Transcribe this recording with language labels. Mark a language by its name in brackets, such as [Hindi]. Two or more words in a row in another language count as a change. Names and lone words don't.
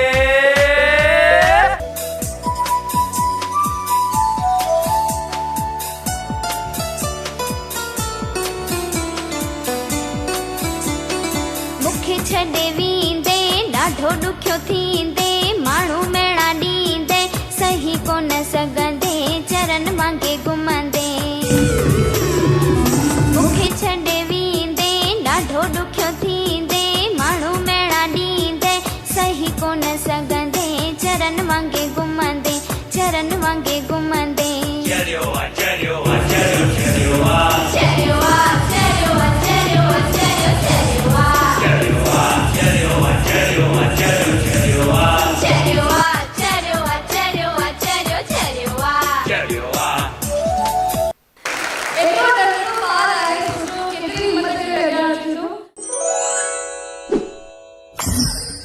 [Sindhi] मुखे छॾे वेंदे ॾाढो ॾुखियो थींदे माण्हू मेणा ॾींदे सही कोन सघंदे चरन वांगे घुमंदे मुखे छॾे वेंदे ॾाढो ॾुखियो थींदे माण्हू मेणा ॾींदे सही कोन सघंदे चरन वांगे घुमंदे चरन वांगे घुमंदे चरियो आ चरियो आ चरियो चरियो आ चरियो आ चरियो आ चरियो आ चरियो चरियो आ चरियो आ चरियो आ चरियो आ चरियो आ चरियो आ चरियो आ चरियो आ चरियो आ चरियो आ [Kachhi] एटलो डरनो बार आए सोचो केतरी हिम्मत करे अॻियां अचूं